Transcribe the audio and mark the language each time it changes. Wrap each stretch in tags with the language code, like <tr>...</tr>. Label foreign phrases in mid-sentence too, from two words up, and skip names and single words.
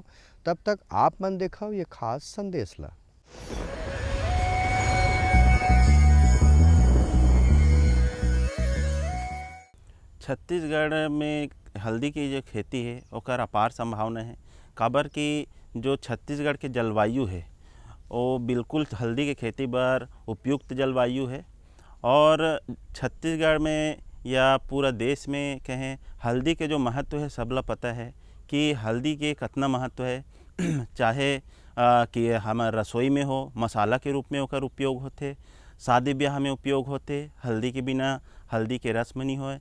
<hne>तब तक आप मन देखो ये खास संदेश ला। छत्तीसगढ़ में हल्दी की जो खेती है ओकर अपार संभावना है। काबर कि जो छत्तीसगढ़ के जलवायु है वो बिल्कुल हल्दी के खेती बर उपयुक्त जलवायु है। और छत्तीसगढ़ में या पूरा देश में कहें हल्दी के जो महत्व है सबला पता है कि हल्दी के कितना महत्व है। चाहे कि हमार रसोई में हो, मसाला के रूप में ओकर उपयोग होते, शादी ब्याह में उपयोग होते, हल्दी के बिना हल्दी के रस्म नहीं होए।</hne>